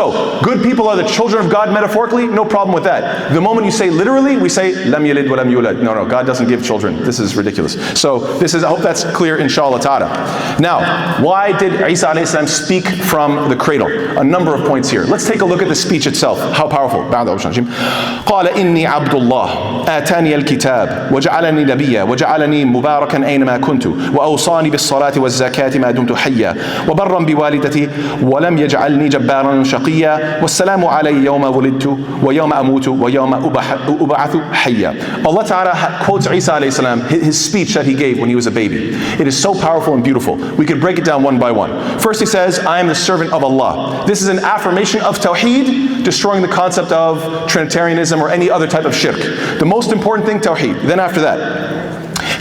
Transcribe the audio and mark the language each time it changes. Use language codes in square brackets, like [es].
[en] So, good people are the children of God metaphorically, no problem with that. The moment you say literally, we say, [ar] lam yalid wa lam yulad. [en] No, God doesn't give children. This is ridiculous. So, I hope that's clear, inshallah ta'ala. Now, why did Isa alayhi salam speak from the cradle? A number of points here. Let's take a look at the speech itself. How powerful. [ar] قال إني عبد الله آتاني الكتاب وجعلني نبيا وجعلني مباركا أينما كنت وأوصاني بالصلاة والزكاة ما دمت حيا وبرا بوالدتي ولم يجعلني جبارا شقيا والسلام علي يوم ولدت ويوم أموت ويوم أبعث حيا. [en] Allah Ta'ala quotes Isa alayhi salam, his speech that he gave when he was a baby. It is so powerful and beautiful. We could break it down one by one. First he says, I am the servant of Allah. This is an affirmation of Tawheed, destroying the concept of Trinitarianism or any other type of shirk. The most important thing, Tawheed. Then after that,